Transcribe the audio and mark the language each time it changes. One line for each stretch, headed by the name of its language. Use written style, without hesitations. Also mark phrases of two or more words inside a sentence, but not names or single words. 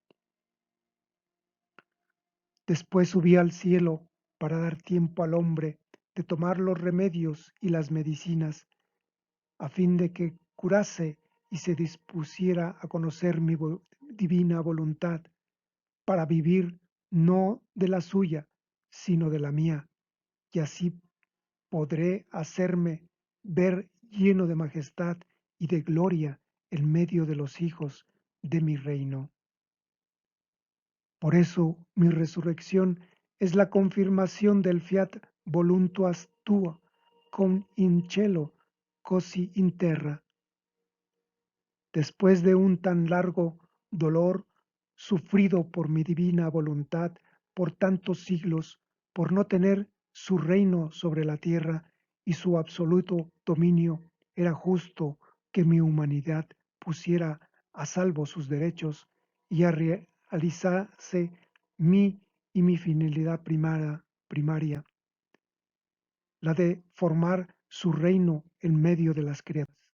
Spanish: Después subí al cielo para dar tiempo al hombre de tomar los remedios y las medicinas, a fin de que curase y se dispusiera a conocer mi divina voluntad, para vivir no de la suya, sino de la mía, y así podré hacerme ver lleno de majestad y de gloria en medio de los hijos de mi reino. Por eso mi resurrección es la confirmación del
Latin: fiat voluntas tua,
Italian: con in cielo cosi in terra.
Spanish: Después de un tan largo dolor sufrido por mi divina voluntad por tantos siglos, por no tener su reino sobre la tierra y su absoluto dominio, era justo que mi humanidad pusiera a salvo sus derechos y realizase mi finalidad primaria, la de formar su reino en medio de las criaturas.